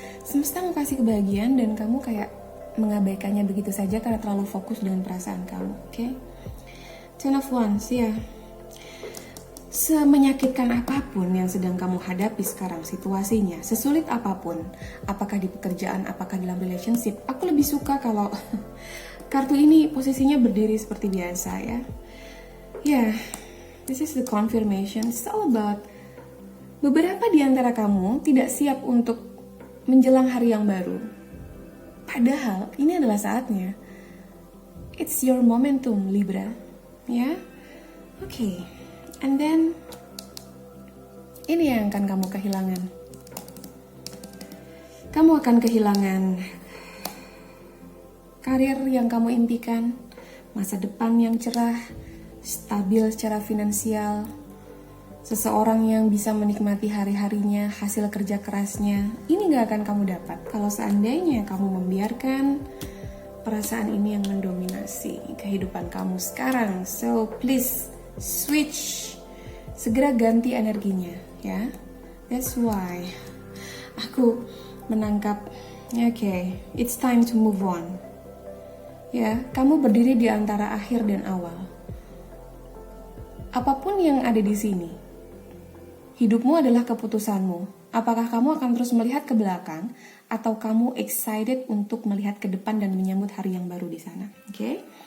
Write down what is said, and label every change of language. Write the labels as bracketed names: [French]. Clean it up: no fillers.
[Indonesian] Semesta mau kasih kebahagiaan dan kamu kayak mengabaikannya begitu saja karena terlalu fokus dengan perasaan kamu. Okay? Ten of Wands, ya. Semenyakitkan apapun yang sedang kamu hadapi sekarang situasinya, sesulit apapun, apakah di pekerjaan, apakah dalam relationship, aku lebih suka kalau kartu ini posisinya berdiri seperti biasa, ya. [English] Yeah, this is the confirmation. It's all about [Indonesian] beberapa di antara kamu tidak siap untuk menjelang hari yang baru. Padahal ini adalah saatnya. [English] It's your momentum, Libra. [Indonesian] Ya? Oke. [English] And then [Indonesian] ini yang akan kamu kehilangan. Kamu akan kehilangan karir yang kamu impikan, masa depan yang cerah, stabil secara finansial, seseorang yang bisa menikmati hari-harinya, hasil kerja kerasnya. Ini gak akan kamu dapat kalau seandainya kamu membiarkan perasaan ini yang mendominasi kehidupan kamu sekarang. [English] So please switch, [Indonesian] segera ganti energinya, ya. [English] That's why [Indonesian] aku menangkap, [English] okay, it's time to move on. [Indonesian] Ya, kamu berdiri di antara akhir dan awal. Apapun yang ada di sini, hidupmu adalah keputusanmu. Apakah kamu akan terus melihat ke belakang atau kamu excited untuk melihat ke depan dan menyambut hari yang baru di sana? Okay?